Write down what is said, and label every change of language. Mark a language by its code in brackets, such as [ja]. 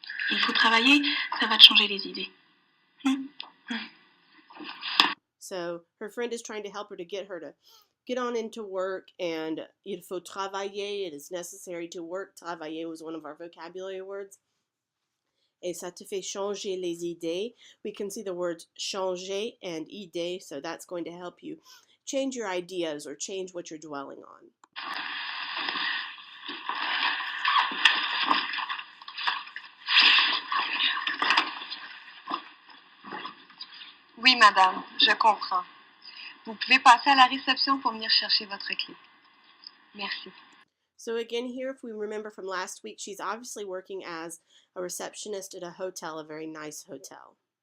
[fr] Il faut travailler, ça va te changer les idées. [en] So her friend is trying to help her to get on into work, and [fr] il faut travailler, [en] it is necessary to work. Travailler was one of our vocabulary words. [fr] Et ça te fait changer les idées. [en] We can see the words changer and idée, so that's going to help you change your ideas or change what you're dwelling on. [fr] Oui, madame, je comprends. Vous pouvez passer à la réception pour venir chercher votre clé. Merci. [en] So again, here, if we remember from last week, she's obviously working as a receptionist at a hotel, a very nice hotel.